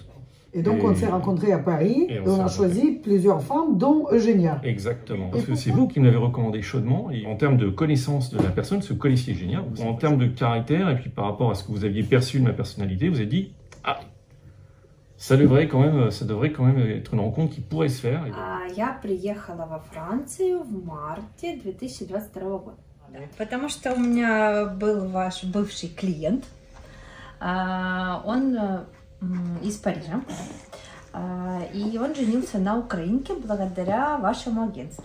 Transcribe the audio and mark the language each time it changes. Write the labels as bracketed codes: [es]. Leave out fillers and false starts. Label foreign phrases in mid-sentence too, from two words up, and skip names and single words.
[fr] Et donc, on s'est rencontrés à Paris et on a choisi plusieurs femmes, dont Eugénia. Exactement. Parce que c'est vous qui me l'avez recommandé chaudement. Et en termes de connaissance de la personne, ce que vous connaissiez Eugénia, en termes de caractère, et puis par rapport à ce que vous aviez perçu de ma personnalité, vous avez dit, ah, ça devrait quand même être une rencontre qui pourrait se faire. [ru] Я приехала во Францию в марте 2022 года. Потому что у меня был ваш бывший клиент. Он из Парижа. И он женился на украинке благодаря вашему агентству.